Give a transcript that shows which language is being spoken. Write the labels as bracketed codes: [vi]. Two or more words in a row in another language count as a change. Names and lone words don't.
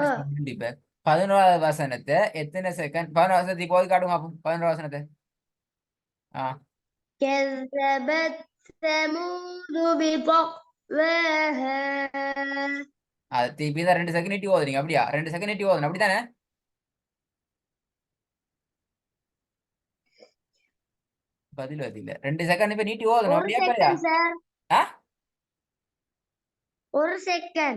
[ta] என்ன சொல்லுங்க இப்ப 11வது வசனத்தை எத்தனை செகண்ட்? 11வது வசனத்தை இப்போ காட்டுங்க பாப்போம். 11வது வசனத்தை. [ar] كذبت ثمود بطغواها. [ta] அது திருப்பி தான் 2 செகண்ட் நீட்டி ஓதுறீங்க அப்படியா? 2 செகண்ட் நீட்டி ஓதணும் அப்படித்தானே? பதில் இல்ல 2 செகண்ட் இப்ப நீட்டி ஓதணும் 1 அப்படியா பிள்ளையா? [en] second sir. ஆ [ta] 1 செகண்ட்.